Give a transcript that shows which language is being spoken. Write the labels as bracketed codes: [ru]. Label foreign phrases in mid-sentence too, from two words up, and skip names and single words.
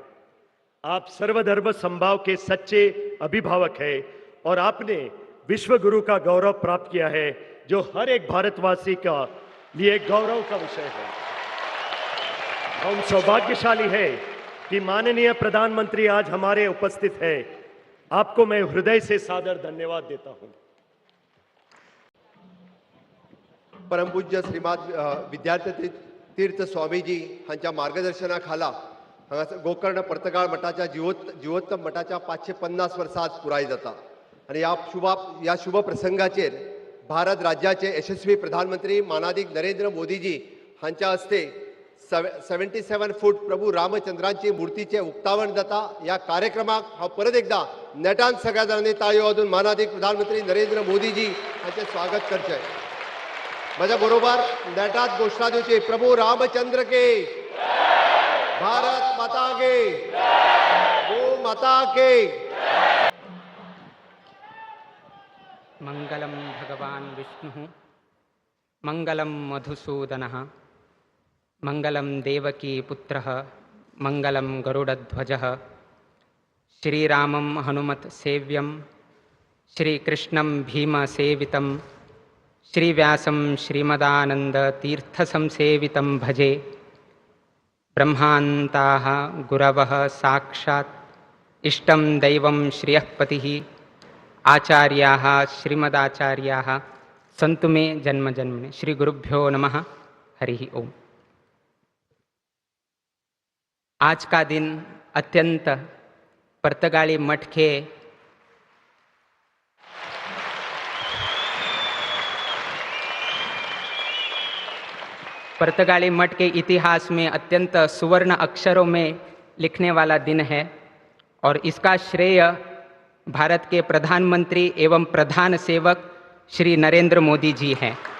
[hi] आप सर्वधर्म समभाव के सच्चे अभिभावक हैं और आपने विश्व गुरु का गौरव प्राप्त किया है, जो हर एक भारतवासी का लिए गौरव का विषय है। हम सौभाग्यशाली है कि माननीय प्रधानमंत्री आज हमारे उपस्थित है। आपको मैं हृदय से सादर धन्यवाद देता हूं। [kok] परम पूज्य श्रीमाद विद्यार्थी तीर्थ स्वामीजी हांच्या मार्गदर्शनाखाला हांगासर गोकर्ण पर्तगाळ मठाच्या जीवोत्तम मठाच्या 550 वर्सां आज पुराय जाता आणि या शुभ प्रसंगाचेर भारत राज्याचे यशस्वी प्रधानमंत्री मानाधिक नरेंद्र मोदीजी हांच्या हस्ते 77 फूट प्रभू रामचंद्रांची मूर्तीचे उक्तावण जाता। या कार्यक्रमाक हांव परत एकदा नेटान सगळ्या जाणांनी ताळयो वाजून मानाधिक प्रधानमंत्री नरेंद्र मोदीजी हांचे स्वागत करचें। माझ्या बरोबर नेटात घोषणा दिवची, [hi] प्रभू रामचंद्र के, भारत माता के, गो माता के। [sa] मंगलम भगवान विष्णु, मंगलम मधुसूदनः, मंगलम देवकी पुत्रः, मंगलम गरुडध्वजः। श्रीरामं हनुमत सेव्यं, श्रीकृष्णं भीम सेवितं, श्रीव्यासं श्रीमदानंद तीर्थ संसेवितं भजे। ब्रह्मान्ताः गुरवः साक्षात् इष्टं दैवं श्रियःपतिः, आचार्याः श्रीमदाचार्याः सन्तु मे जन्म जन्मने। श्री गुरुभ्यो नमः। हरि ओम। [hi] आज का दिन अत्यंत पर्तगाली मठ के इतिहास में अत्यंत सुवर्ण अक्षरों में लिखने वाला दिन है और इसका श्रेय भारत के प्रधानमंत्री एवं प्रधान सेवक श्री नरेंद्र मोदी जी हैं।